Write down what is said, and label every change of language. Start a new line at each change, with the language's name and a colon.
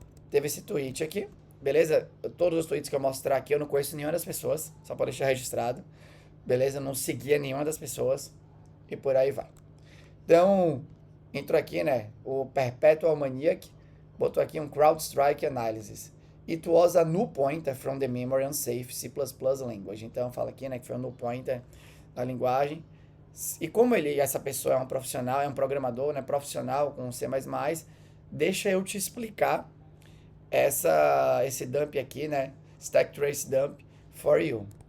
Portuguese: Teve esse tweet aqui, beleza? Todos os tweets que eu mostrar aqui, eu não conheço nenhuma das pessoas, só para deixar registrado. Beleza? Eu não seguia nenhuma das pessoas e por aí vai. Então, entrou aqui, né, o Perpetual Maniac, botou aqui um CrowdStrike Analysis.
English: It was a null pointer from the memory unsafe C++ language.
Portuguese: Então, fala aqui, né, que foi um null pointer da linguagem. E como essa pessoa é um profissional, é um programador, né, profissional com C++, deixa eu te explicar esse dump aqui, né,
English: stack trace dump for you.